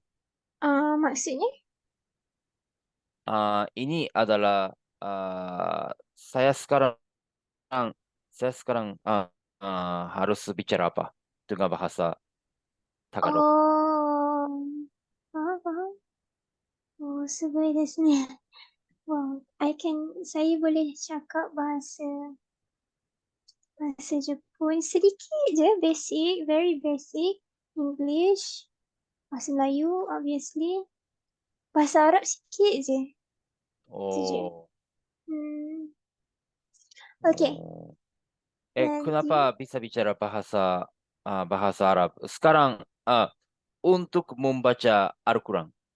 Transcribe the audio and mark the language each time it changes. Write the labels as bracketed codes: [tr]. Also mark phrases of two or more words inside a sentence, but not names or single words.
[id] Maksudnya? Ini adalah saya sekarang harus bicara apa dengan bahasa Tagalog. [ms] Oh, faham, faham. [ja] Oh, すごいですね. [ms] Wow, saya boleh cakap bahasa Jepun sedikit je, [en] basic, very basic. English, [ms] bahasa Melayu, obviously. Bahasa Arab sikit je. Itu je. Oh, Okay. Nanti, [id] kenapa bisa bicara bahasa Arab? Sekarang untuk membaca Al-Quran.